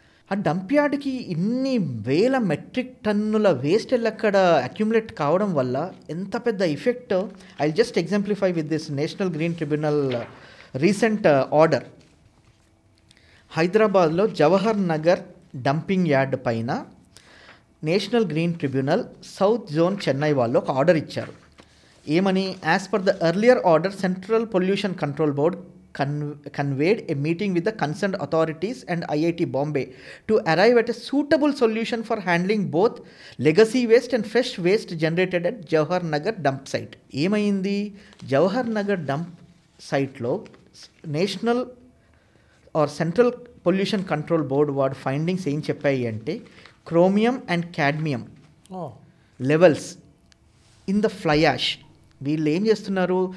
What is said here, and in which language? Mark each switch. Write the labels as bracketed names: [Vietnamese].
[Telugu] ఆ డంప్ యార్డ్కి ఇన్ని వేల మెట్రిక్ టన్నుల వేస్ట్ అక్కడ అక్యుములేట్ కావడం వల్ల ఎంత పెద్ద effect. [English] I just exemplify with this national green tribunal recent order. [Telugu] హైదరాబాద్లో జవహర్ నగర్ డంపింగ్ యార్డ్ పైన national green tribunal south zone Chennai వాళ్ళు ఒక ఆర్డర్ ఇచ్చారు. ఏమని? [English] As per the earlier order central pollution control board conveyed a meeting with the concerned authorities and IIT Bombay to arrive at a suitable solution for handling both legacy waste and fresh waste generated at Jawahar Nagar dump site. [Telugu] ఏమైంది? Jawahar Nagar dump సైట్లో national or central pollution control board వాడు findings ఏం చెప్పాయి అంటే, [English] Chromium and cadmium levels in the fly ash. [Telugu] వీళ్ళు ఏం చేస్తున్నారు?